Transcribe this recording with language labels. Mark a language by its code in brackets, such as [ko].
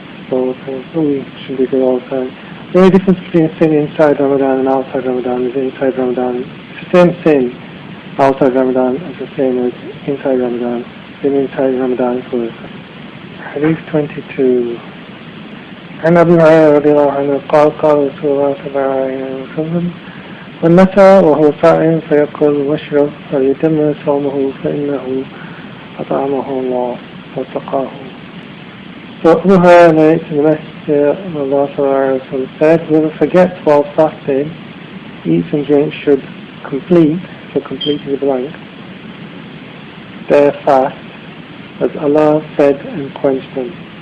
[en] So we should be good all the time. The only difference between sin inside Ramadan and outside Ramadan is inside Ramadan. It's the same sin outside Ramadan as the same as inside Ramadan. Sin inside Ramadan is worse. Hadith 22. [ar] عن أبي هريرة رضي الله عنه قال رسول الله صلى الله عليه وسلم من نسى وهو صائم فيأكل ويشرب فليتم صومه فإنه أطعمه الله وسقاه. [en] So Abu Hurairah narrates in the Messenger of Allah sallallahu alaihi wasallam said, whoever forgets while fasting, eats and drinks should complete, so completing the blank, their fast, as Allah fed and quenched them.